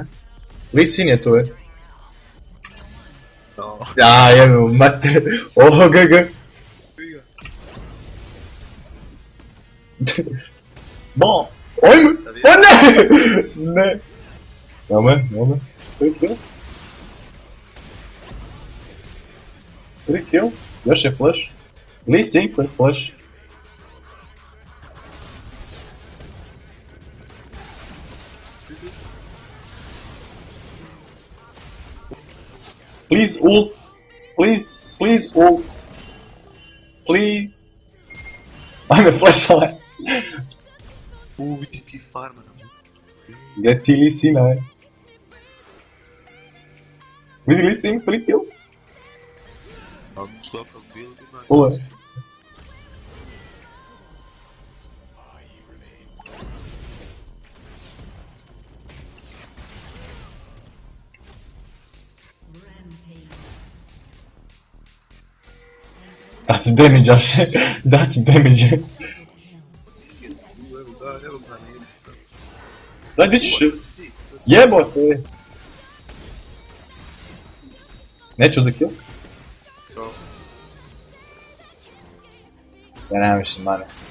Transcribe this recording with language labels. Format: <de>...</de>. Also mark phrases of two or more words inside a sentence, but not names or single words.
<hr>Lee Sin je tu, je. Ja, jebim, mater. Oho, GG. Bon. Ojme! O ne! Ne. Evo me. 3 kill. 3 kill. Još je flash. Lee Sin koji flash.</hr> <en>Please ult. Please ult. Please.</en> <hr>Ajme flashove. Vidi ti farma na mu. Gdje ti Lee Sina, je? Vidi Lee Sin, 3 kill. Skakav build ima. Ovo je. Dati damage, Ashe. Dati damage. Evo ga nije. Daj, di ćeš? Jebote. Neću za kill? Ja nemam više mane.</hr>